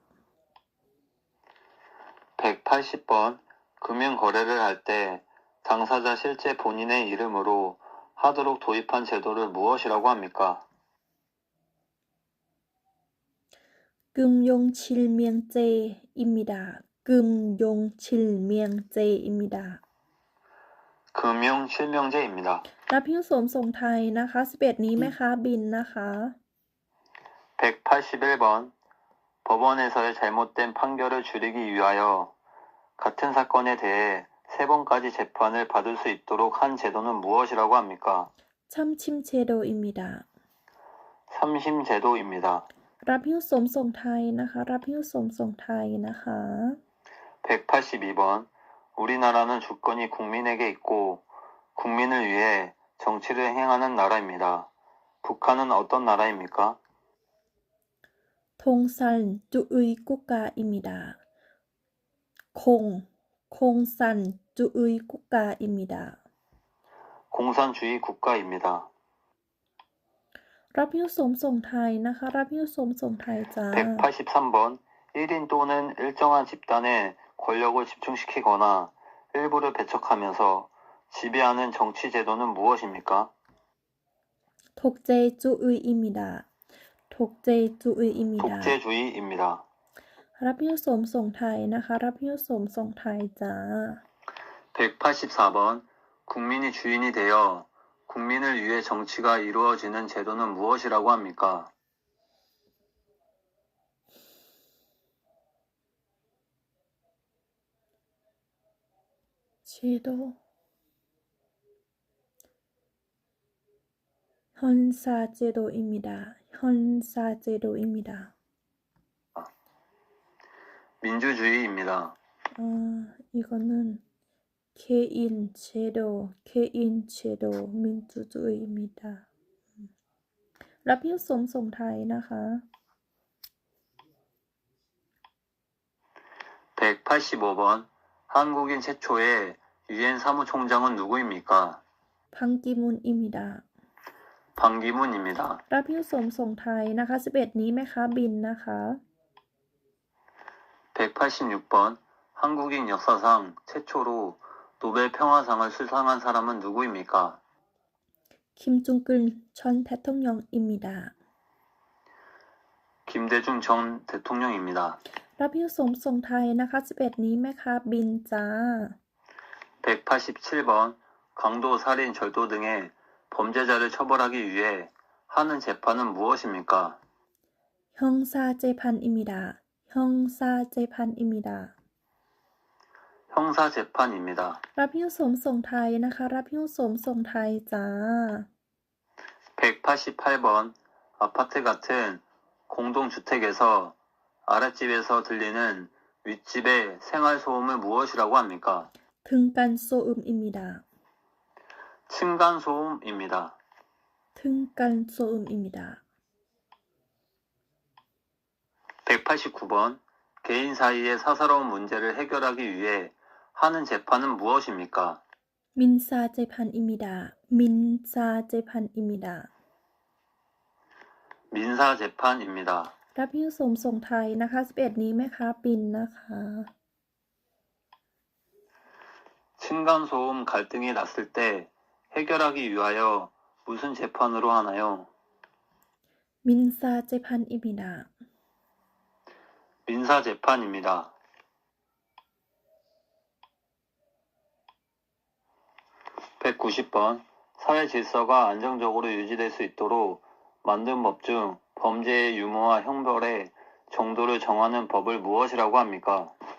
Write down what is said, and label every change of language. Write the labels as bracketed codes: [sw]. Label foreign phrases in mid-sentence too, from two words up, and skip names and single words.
[ko] 180번 금융거래를 할 때 당사자 실제 본인의 이름으로 하도록 도입한 제도를 무엇이라고 합니까? 금용칠명제입니다. 금용칠명제입니다. 금융실명제입니다. [th] รับหิ้วสวมส่งไทยนะคะ11นี้แม่ค้าบินนะคะ [ko] 181번 법원에서의 잘못된 판결을 줄이기 위하여 같은 사건에 대해 3번까지 재판을 받을 수 있도록 한 제도는 무엇이라고 합니까? 참침제도입니다. 삼심제도입니다. [th] รับหิ้วสวมส่งไทยนะคะ รับหิ้วสวมส่งไทยนะคะ [ko] 182번 우리나라는 주권이 국민에게 있고 국민을 위해 정치를 행하는 나라입니다. 북한은 어떤 나라입니까? 통산주의국가입니다. 공산주의국가입니다. 공산주의 국가입니다. [th] รับหิ้วสวมส่งไทยนะคะ รับหิ้วสวมส่งไทยจ้า [ko] 183번 1인 또는 일정한 집단의 권력을 집중시키거나 일부를 배척하면서 지배하는 정치 제도는 무엇입니까? 독재주의입니다. 독재주의입니다. 독재주의입니다. [th] รับหิ้วสวมส่งไทยนะคะ รับหิ้วสวมส่งไทยจ้า [ko] 184번 국민이 주인이 되어 국민을 위해 정치가 이루어지는 제도는 무엇이라고 합니까? 제도 헌사제도입니다. 헌사제도입니다. 민주주의입니다. 이거는 개인제도, 민주주의입니다. [th] รับหิ้วสวมส่งไทยนะคะ [ko] 185번 한국인 최초의 유엔 사무총장은 누구입니까? 방기문입니다. 방기문입니다. [th] รับหิ้วสวมส่งไทยนะคะ11นี้แม่ค้าบินนะคะ [ko] 186번 한국인 역사상 최초로 노벨 평화상을 수상한 사람은 누구입니까? 김중근 전 대통령입니다. 김대중 전 대통령입니다. [th] รับหิ้วสวมส่งไทยนะคะ11นี้แม่ค้าบินจ้า [ko] 187번 강도, 살인, 절도 등의 범죄자를 처벌하기 위해 하는 재판은 무엇입니까? 형사재판입니다. 형사재판입니다. 형사재판입니다. [th] รับหิ้วสวมส่งไทยนะคะ รับหิ้วสวมส่งไทยจ้า [ko] 188번 아파트 같은 공동주택에서 아랫집에서 들리는 윗집의 생활소음을 무엇이라고 합니까? 등간소음입니다. 층간소음입니다. 등간소음입니다. 189번 개인 사이의 사사로운 문제를 해결하기 위해 하는 재판은 무엇입니까? 민사재판입니다. 민사재판입니다. 민사재판입니다. [th] รับหิ้วสวมส่งไทยนะคะ11นี้แม่ค้าบินนะคะ [ko] 층간소음 갈등이 났을 때 해결하기 위하여 무슨 재판으로 하나요? 민사재판입니다. 민사재판입니다. 190번 사회 질서가 안정적으로 유지될 수 있도록 만든 법 중 범죄의 유무와 형벌의 정도를 정하는 법을 무엇이라고 합니까?